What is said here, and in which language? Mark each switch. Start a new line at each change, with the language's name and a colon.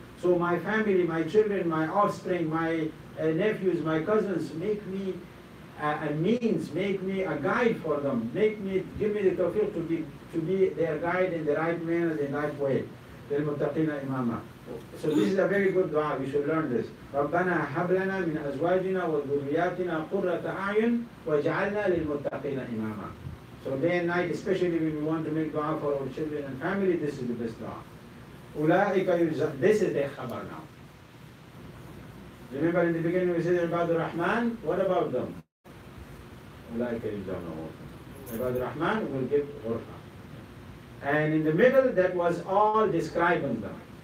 English: So my family, my children, my offspring, my nephews, my cousins, make me a means, make me a guide for them, give me the tawfiq to be their guide in the right manner, the right way.
Arabic: للمتقين إماما.
English: So this is a very good dua, we should learn this.
Arabic: ربنا هب لنا من أزواجنا وذرياتنا قرة أعين واجعلنا للمتقين إماما.
English: So day and night, especially when we want to make dua for our children and family, this is the best dua.
Arabic: أولئك يجزون.
English: This is their khabar now. Remember in the beginning we said about the Rahman, what about them?
Arabic: أولئك يجزون غرفة.
English: About the Rahman will give غرفة. And in the middle, that was all describing them.